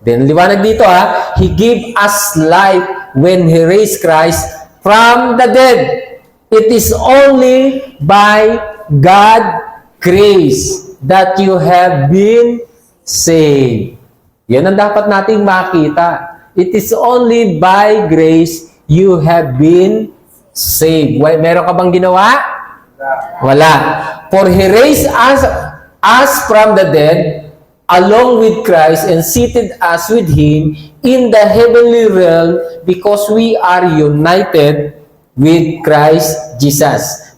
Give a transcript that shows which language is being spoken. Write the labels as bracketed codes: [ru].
[en] Then, [tl] liwanag dito ha, [en] He gave us life when He raised Christ from the dead. It is only by God's grace that you have been saved. [tl] Yan ang dapat nating makita. [en] It is only by grace you have been saved. [tl] Meron ka bang ginawa? Wala. [en] For He raised us from the dead along with Christ and seated us with Him in the heavenly realm because we are united with Christ Jesus.